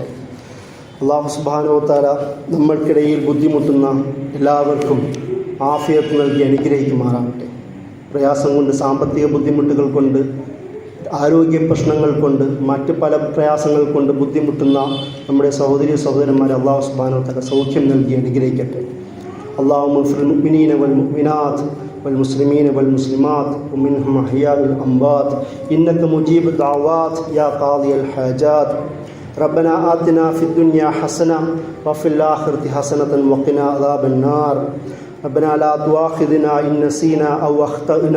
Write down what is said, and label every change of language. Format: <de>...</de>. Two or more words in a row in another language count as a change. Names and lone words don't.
<ar>الله سبحانه وتعالى</ar> <ml>നമ്മൾക്കിടയിൽ ബുദ്ധിമുട്ടുന്ന എല്ലാവർക്കും ആഫിയത്ത് നൽകി അനുഗ്രഹിക്കുമാറാവട്ടെ. പ്രയാസം കൊണ്ട്, സാമ്പത്തിക ബുദ്ധിമുട്ടുകൾ കൊണ്ട്, ആരോഗ്യ പ്രശ്നങ്ങൾ കൊണ്ട്, മറ്റ് പല പ്രയാസങ്ങൾ കൊണ്ട് ബുദ്ധിമുട്ടുന്ന നമ്മുടെ സഹോദരി സഹോദരന്മാരെ</ml> <ar>الله سبحانه وتعالى</ar> <ml>സൗഖ്യം നൽകി അനുഗ്രഹിക്കട്ടെ.</ml> <ar>اللهم في المؤمنين والمؤمنات والمسلمين والمسلمات ومنهم أحياء والأموات إنك مجيب الدعوات يا قاضي الحاجات. ربنا آتنا في الدنيا حسنة وفي الآخرة حسنة وقنا عذاب النار. ربنا لا تؤاخذنا إن نسينا أو أخطأنا.</ar>